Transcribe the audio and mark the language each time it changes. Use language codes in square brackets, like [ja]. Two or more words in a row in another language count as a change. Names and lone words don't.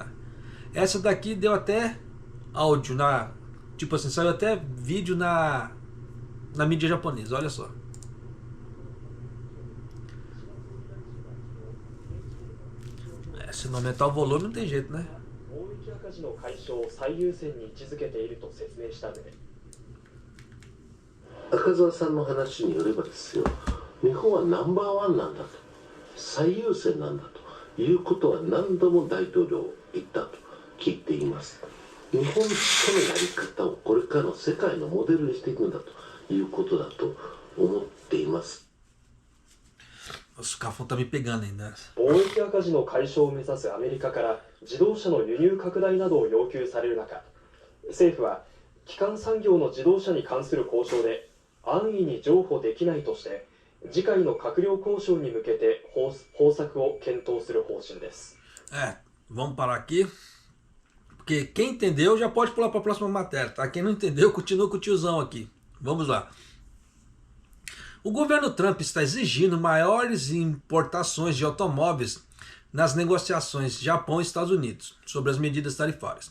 [pt] Essa daqui deu até áudio tipo assim, saiu até vídeo na mídia japonesa, olha só. Se não aumentar o volume não tem jeito, né? [ja] 赤字の解消を最優先に位置づけていると説明した上で、赤澤さんの話によればですよ、日本はナンバーワンなんだと、最優先なんだということは何度も大統領言ったと聞いています。日本とのやり方をこれからの世界のモデルにしていくんだということだと思っています。 [pt] Os cafão tá me pegando ainda. [ja] 貿易赤字の解消を目指すアメリカから自動車の輸入拡大などを要求される中、政府は基幹産業の自動車に関する交渉で安易に譲歩できないとして、次回の閣僚交渉に向けて方策を検討する方針です。 [pt] Vamos parar aqui. Porque quem entendeu já pode pular para a próxima matéria, tá? Quem não entendeu, continua com o tiozão aqui. Vamos lá. O governo Trump está exigindo maiores importações de automóveis nas negociações Japão e Estados Unidos sobre as medidas tarifárias.